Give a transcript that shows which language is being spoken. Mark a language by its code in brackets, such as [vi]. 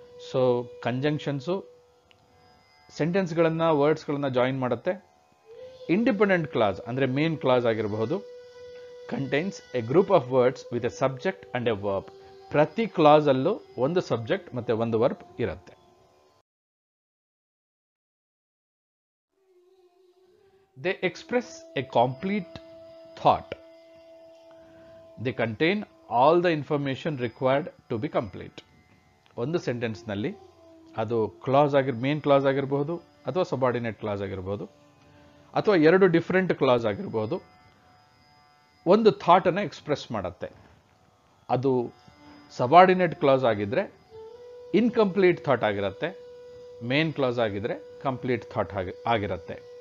[kn] So ಕಂಜಂಕ್ಷನ್ಸು ಸೆಂಟೆನ್ಸ್ಗಳನ್ನು, ವರ್ಡ್ಸ್ಗಳನ್ನು join ಮಾಡುತ್ತೆ. [en] independent clause [kn] ಅಂದರೆ main clause ಆಗಿರಬಹುದು, [en] Contains a group of words with a subject and a verb. [kn] ಪ್ರತಿ ಕ್ಲಾಸಲ್ಲೂ ಒಂದು subject ಮತ್ತು ಒಂದು ವರ್ಬ್ ಇರುತ್ತೆ. [en] They express a complete thought. They contain all the information required to be complete. [kn] ಒಂದು ಸೆಂಟೆನ್ಸ್ನಲ್ಲಿ ಅದು class main clause ಆಗಿರಬಹುದು ಅಥವಾ ಸಬಾರ್ಡಿನೇಟ್ ಕ್ಲಾಸ್ ಆಗಿರಬಹುದು ಅಥವಾ ಎರಡು ಡಿಫ್ರೆಂಟ್ ಕ್ಲಾಸ್ ಆಗಿರಬಹುದು. ಒಂದು ಥಾಟನ್ನು ಎಕ್ಸ್ಪ್ರೆಸ್ ಮಾಡುತ್ತೆ. ಅದು ಸಬಾರ್ಡಿನೇಟ್ ಕ್ಲಾಸ್ ಆಗಿದ್ರೆ ಇನ್ಕಂಪ್ಲೀಟ್ ಥಾಟ್ ಆಗಿರುತ್ತೆ, ಮೇನ್ ಕ್ಲಾಸ್ ಆಗಿದ್ರೆ ಕಂಪ್ಲೀಟ್ ಥಾಟ್ ಆಗಿರುತ್ತೆ.